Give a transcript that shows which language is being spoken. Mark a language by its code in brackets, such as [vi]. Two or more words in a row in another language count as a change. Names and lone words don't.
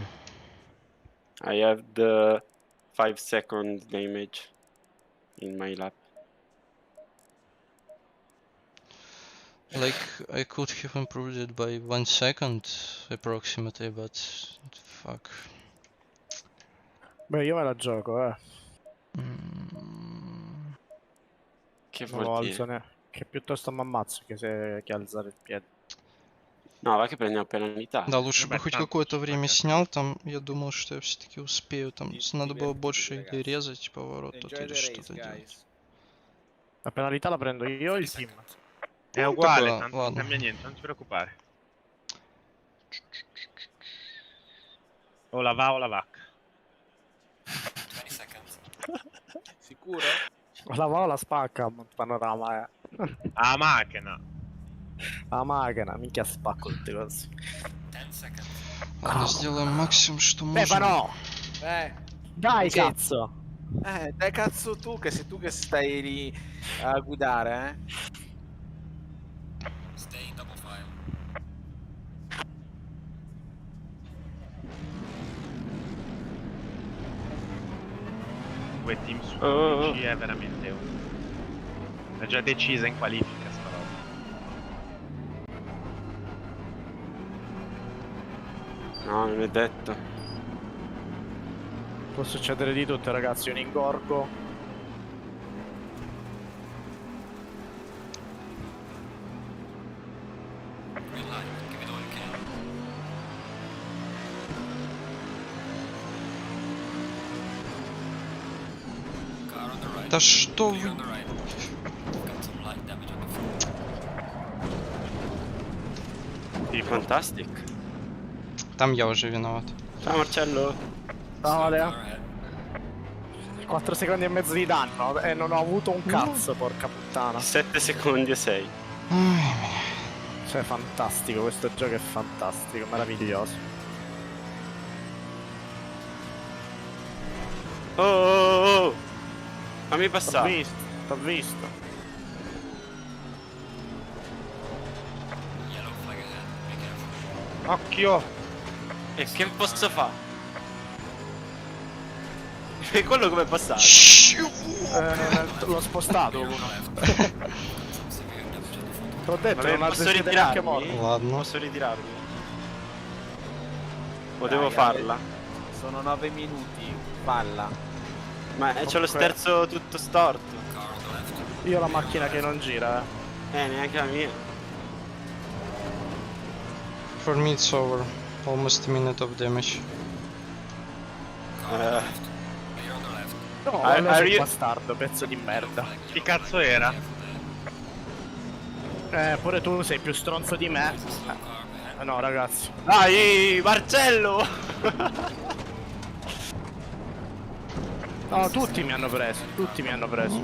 [en] I have the 5-second damage in my lap. Like, I could have improved it by 1 second approximately, but fuck. [it] Beh, io me la gioco, Che Non lo vuol alzo dire? che piuttosto mi ammazzo che alzare il piede. No, va che prendiamo penalità. [ru] Да, лучше бы хоть какое-то время снял, там я думал, что я все-таки успею, там надо было больше или резать поворот тут или что-то делать. [it] La penalità la prendo io o il team? È uguale, tanto non cambia niente, non ti preoccupare. O la va o la vacca. [en] 20 seconds. [it] Sicuro? La va o la spacca il panorama, Ah, macchina. La macchina, minchia spacco tutte cose. [en] 10 seconds. [ru] Ладно, сделаем максимум, что можем. [it] Stefano! Dai, Così. cazzo! Dai cazzo tu, che sei tu che stai lì a guidare, [en] Stay in double file. [it] Due team su 11 è veramente è già decisa in qualifica sta roba. No, non è detto. Può succedere di tutto, ragazzi, un ingorgo. [en] Green light. Give it all you can. Car on the right. [ru] Да что [en] Clear [ru] вы... [en] on the right. Got some light damage on the front. Fantastic. [ru] Там я уже виноват. [it] Ciao Marcello. Ciao Ale. 4 secondi e mezzo di danno e non ho avuto un cazzo, porca puttana. 7 secondi e 6. Cioè, fantastico, questo gioco è fantastico, meraviglioso. Oh! Fammi passare. T'ho visto. [en] Yellow flag ahead. Be careful. [it] Occhio! E che posso fare? E quello come è passato? L'ho spostato uno. T'ho detto, Vabbè, non ha posso deciso neanche ritirarmi? morto. Posso ritirarmi? O Dai, devo farla? Sono 9 minuti, falla. Ma c'ho lo sterzo tutto storto. Io ho la macchina che non gira, neanche la mia. [en] For me it's over. Almost a minute of damage. [it] No, [en] Are [it] sei [en] you- [it] bastardo, pezzo di merda. Chi cazzo era? Pure tu sei più stronzo di me. No, ragazzi. Dai, Marcello! No, tutti mi hanno preso. Tutti mi hanno preso.